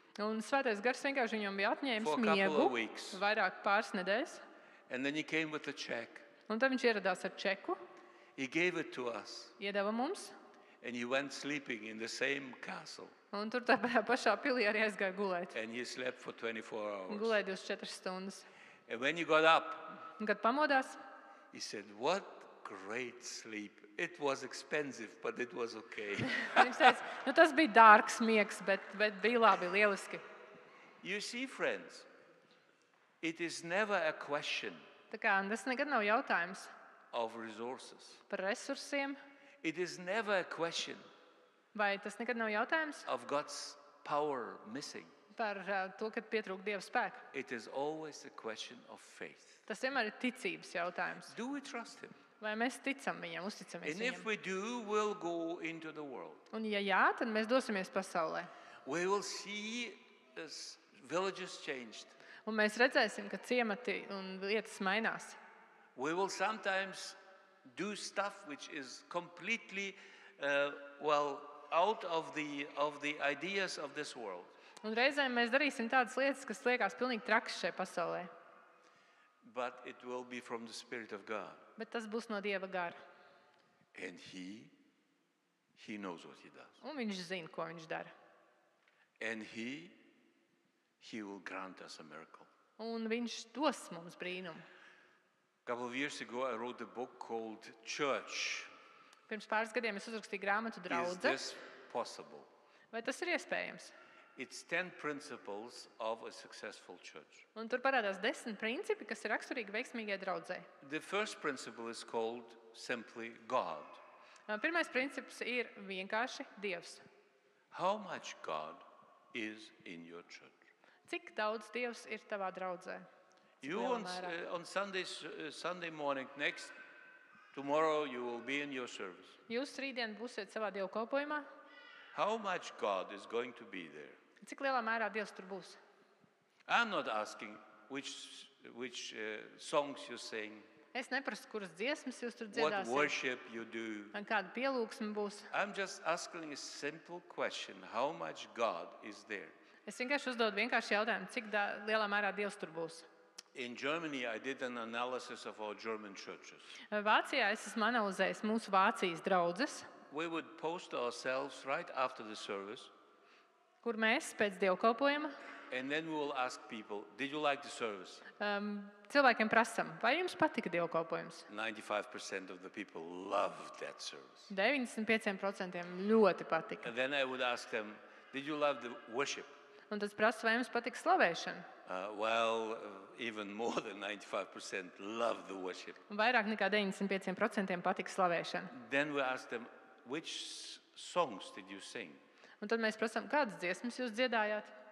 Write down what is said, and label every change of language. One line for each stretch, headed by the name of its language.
Latvian: Un Svētais Gars vienkārši viņam bija atņēmis
English: For a couple
Latvian: miegu
English: of weeks.
Latvian: vairāk pāris nedēļas.
English: And then he came with a check.
Latvian: Un tad viņš ieradās ar čeku,
English: He gave it to us.
Latvian: iedeva mums,
English: And he went sleeping in the same castle.
Latvian: un tur tajā pašā pilī arī aizgāja gulēt.
English: And he slept for 24 hours.
Latvian: Gulēja 24 stundas.
English: And when he got up,
Latvian: Un, kad pamodās,
English: he said, what great sleep. It was expensive, but it was okay.
Latvian: viņš teica, tas bija dārgs miegs, bet bija labi, lieliski.
English: You see, friends, it is never a question
Latvian: Tā kā tas nekad nav jautājums
English: of resources.
Latvian: par resursiem,
English: It is never a question
Latvian: vai tas nekad nav jautājums
English: of God's power missing.
Latvian: par to, kad pietrūk Dieva spēka.
English: It is always a question of faith.
Latvian: Tas vienmēr ir ticības jautājums.
English: Do we trust him?
Latvian: Vai mēs ticam viņam, uzticamies
English: And if
Latvian: viņam?
English: we do, we'll go into the world.
Latvian: Un ja jā, tad mēs dosimies pasaulē.
English: We will see villages changed.
Latvian: Un mēs redzēsim, ka ciemati un lietas mainās.
English: We will sometimes do stuff which is completely, out of the ideas of this world.
Latvian: Un reizēm mēs darīsim tādas lietas, kas liekas pilnīgi trakas šajā pasaulē.
English: But it will be from the Spirit of God.
Latvian: Bet tas būs no Dieva gara.
English: And He knows what He does.
Latvian: Un viņš zina, ko viņš dara.
English: And He He will grant us a miracle.
Latvian: Un viņš dos mums brīnumu.
English: A couple of years ago, I wrote a book called Church.
Latvian: Pirms pāris gadiem es uzrakstīju grāmatu
English: Is
Latvian: Draudze.
English: this possible?
Latvian: Vai tas ir iespējams?
English: It's 10 principles of a successful church.
Latvian: Un tur parādās 10 principi, kas ir raksturīgi veiksmīgai draudzei.
English: The first principle is called simply God.
Latvian: Pirmais princips ir vienkārši Dievs.
English: How much God is in your church?
Latvian: Cik daudz Dievs ir tavā draudzē? Cik
English: You
Latvian: lielā
English: on,
Latvian: mērā?
English: on Sunday morning, tomorrow you will be in your service.
Latvian: Jūs rītdien būsiet savā dievkalpojumā?
English: How much God is going to be there?
Latvian: Cik lielā mērā Dievs tur būs?
English: I'm not asking which songs you sing,
Latvian: Es neprasu, kuras dziesmas jūs tur
English: what
Latvian: dziedāsiet,
English: worship you do.
Latvian: un kāda pielūgsme būs.
English: I'm just asking a simple question. How much God is there?
Latvian: Es vienkārši uzdodu vienkārši jautājumu, cik lielā mērā Dievs tur būs.
English: In Germany, I did an analysis of our German churches.
Latvian: Vācijā es esmu analizējis mūsu Vācijas draudzes,
English: We would post ourselves right after the service,
Latvian: kur mēs pēc dievkalpojuma
English: and then we will ask people, did you like the service?
Latvian: cilvēkiem prasam, vai jums patika dievkalpojums?
English: 95% of the people loved that service.
Latvian: 95% ļoti patika.
English: And then I would ask them, did you love the worship?
Latvian: Un tad es prasu, vai jums patika slavēšana?
English: Even more than 95% loved the worship.
Latvian: Un vairāk nekā 95% patika slavēšana.
English: Then we ask them, which songs did you sing?
Latvian: Un tad mēs prasām, kādas dziesmas jūs dziedājāt?